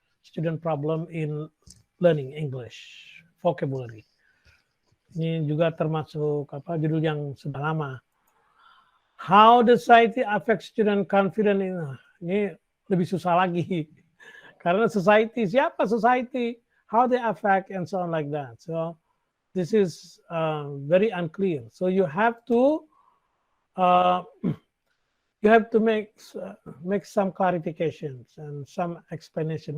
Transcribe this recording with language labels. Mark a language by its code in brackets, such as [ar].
[en] Student problem in learning English vocabulary. [id] Ini juga termasuk judul yang sudah lama. [en] How the society affects student confidence. [id] Ini lebih susah lagi. Karena society, siapa society? [en] How they affect and so on like that. So this is very unclear. So you have to make some clarifications and some explanation.